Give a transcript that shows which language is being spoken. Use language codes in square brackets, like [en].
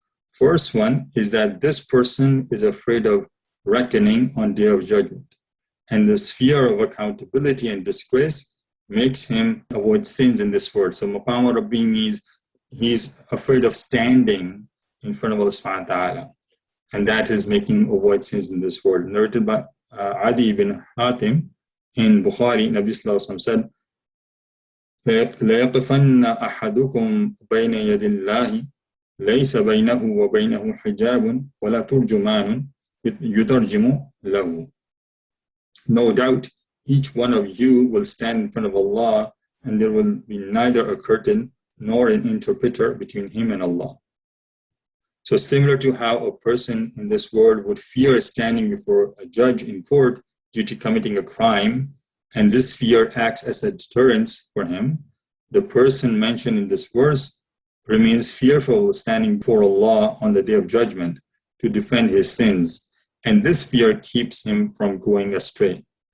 [en] First one is that this person is afraid of reckoning on Day of Judgment, and this fear of accountability and disgrace makes him avoid sins in this world. So maqam rabbi means he's afraid of standing in front of Allah subhanahu wa ta'ala, and that is making him avoid sins in this world. Narrated by Adi ibn Hatim in Bukhari, Nabi sallallahu alaihi wasallam said, [ar] لَيَقِفَنَّ أَحَدُكُمْ بَيْنَ يَدِ اللَّهِ لَيْسَ بَيْنَهُ وَبَيْنَهُ حِجَابٌ وَلَا تُرْجُمَانٌ يُتَرْجِمُ لَهُ. [en] No doubt, each one of you will stand in front of Allah, and there will be neither a curtain nor an interpreter between him and Allah. So similar to how a person in this world would fear standing before a judge in court due to committing a crime, and this fear acts as a deterrence for him, the person mentioned in this verse remains fearful of standing before Allah on the Day of Judgment to defend his sins, and this fear keeps him from going astray.